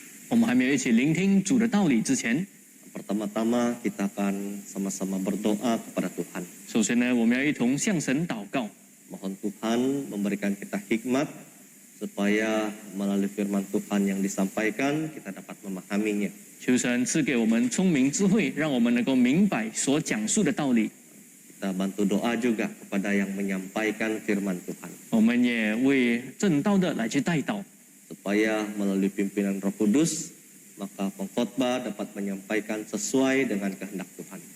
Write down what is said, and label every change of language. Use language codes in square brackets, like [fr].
[zh] 我们还没有一起聆听主的道理之前， [id] pertama-tama kita akan sama-sama berdoa kepada Tuhan. [zh] 首先呢，我们要一同向神祷告， [id] Mohon Tuhan memberikan kita hikmat supaya melalui firman Tuhan yang disampaikan kita dapat memahaminya. [zh] 求神赐给我们聪明智慧，让我们能够明白所讲述的道理。 [id] Kita bantu doa juga kepada yang menyampaikan firman Tuhan. [zh] 我们也为正道的来去代祷， [id] Supaya melalui pimpinan Roh Kudus, maka pengkhotbah dapat menyampaikan sesuai dengan kehendak Tuhan.